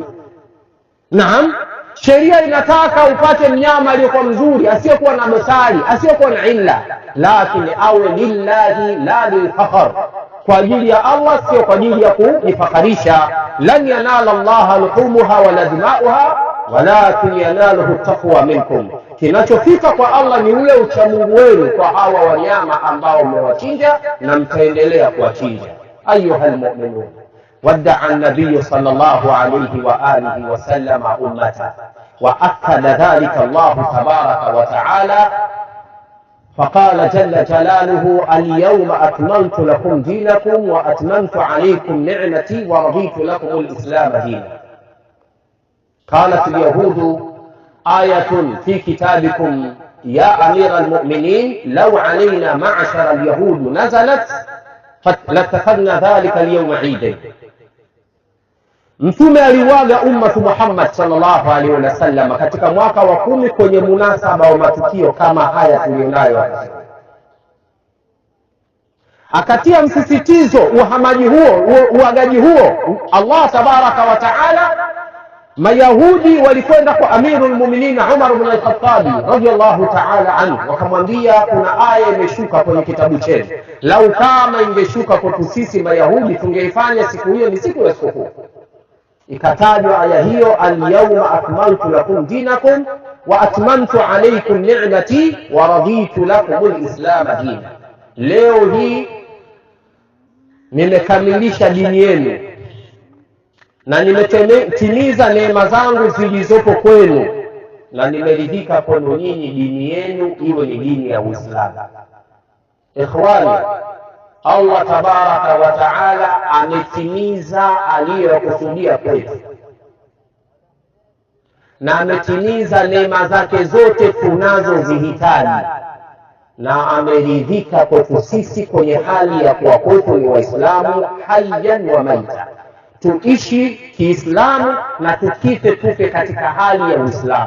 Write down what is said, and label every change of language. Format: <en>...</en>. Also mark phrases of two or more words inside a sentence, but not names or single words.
<sw>Naam, sheria inataka upate mnyama aliyokuwa mzuri, asiyokuwa na dosari, asiyokuwa na illa, lakini awe</sw> <ar>لله لا للفخر,</ar> <sw>kwa ajili ya Allah, sio kwa ajili ya kujifakharisha.</sw> <ar>لن ينال الله لحومها ولا دماؤها ولكن يناله التقوى منكم.</ar> <sw>Kinachofika kwa Allah ni ule uchamungu wenu kwa hawa wanyama ambao mmewachinja na mtaendelea kuwachinja.</sw> <ar>أيها المؤمنون, ودع النبي صلى الله عليه وآله وسلم أمته، وأكد ذلك الله تبارك وتعالى فقال جل جلاله: اليوم أكملت لكم دينكم وأتممت عليكم نعمتي ورضيت لكم الإسلام دينا. قالت اليهود: آية في كتابكم يا أمير المؤمنين لو علينا معشر اليهود نزلت لاتخذنا ذلك اليوم عيدا.</ar> <sw>Mtume aliwaga</sw> <ar>أمة محمد صلى الله عليه وسلم</ar> <sw>katika mwaka wa 10 kwenye munasaba wa matukio kama haya tulionayo. Akatia msisitizo uhamaji huo, uagaji huo.</sw> <ar>الله تبارك وتعالى,</ar> <sw>Mayahudi walikwenda kwa</sw> <ar>أمير المؤمنين</ar> <sw>Umar ibn al-Khattab</sw> <ar>رضي الله تعالى عنه,</ar> <sw>wakamwambia kuna aya imeshuka kwenye kitabu chetu, lau kama ingeshuka kwa sisi Mayahudi tungeifanya siku hiyo ni siku ya sikukuu. Ikatajwa aya hiyo,</sw> <ar>اليوم أكملت لكم دينكم وأتممت عليكم نعمتي ورضيت لكم الإسلام دينا.</ar> <sw>Leo hii nimekamilisha dini yenu na nimetimiza neema zangu zilizopo kwenu, na nimeridhika kwenu nyinyi dini yenu iwe ni dini ya Uislamu. Ikhwani,</sw> <ar>الله تبارك وتعالى</ar> <sw>ametimiza aliyokusudia kwetu, na ametimiza neema zake zote tunazozihitaji, na ameridhika kwetu sisi kwenye hali ya kuwa kwetu ni Waislamu</sw> <ar>حيا وميتا,</ar> <sw>tuishi Kiislamu na tukife tufe katika hali ya Uislamu.</sw>